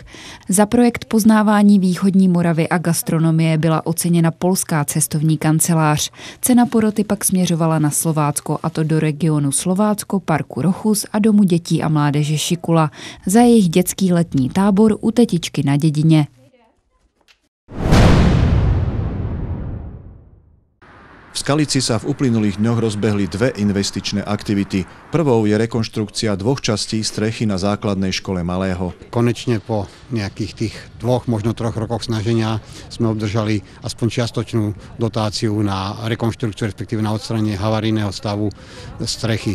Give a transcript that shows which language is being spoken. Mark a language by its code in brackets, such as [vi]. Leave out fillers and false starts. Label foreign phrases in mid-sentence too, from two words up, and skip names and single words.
[cs] Za projekt poznávání východní Moravy a gastronomie byla oceněna polská cestovní kancelář. Cena poroty pak směřovala na Slovácko, a to do regionu Slovácko, parku Rochus a domu dětí a mládeže Šikula za jejich dětský letní tábor u tetičky na Dědině. [sk] V Skalici sa v uplynulých dňoch rozbehli dve investičné aktivity. Prvou je rekonštrukcia 2 častí strechy na základnej škole Malého. Konečne po nejakých tých 2, možno 3 rokoch snaženia sme obdržali aspoň čiastočnú dotáciu na rekonštrukciu, respektíve na odstránenie havarijného stavu strechy.